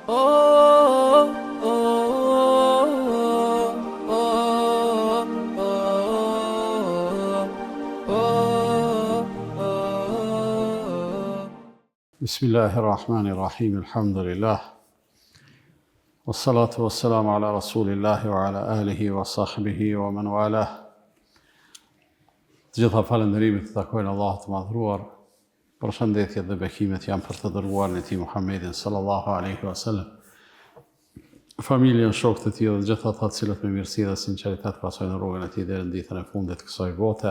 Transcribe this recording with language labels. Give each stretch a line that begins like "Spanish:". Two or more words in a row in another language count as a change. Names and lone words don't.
Arabic: بسم الله الرحمن الرحيم، الحمد لله. والصلاة والسلام على رسول الله وعلى آله وصحبه ومن والاه.
Albanian: Të gjitha falënderimet të takojnë Allahut të madhruar. Përshëndetjet dhe bekimet janë për të dërguarin e tij Muhammedin
Arabic: صلى الله عليه وسلم.
Albanian: Familjen, shokët e tij dhe gjithë ata të cilët me mirësi dhe sinqeritet pasojnë rrugën e tij deri në ditën e fundit të kësaj bote.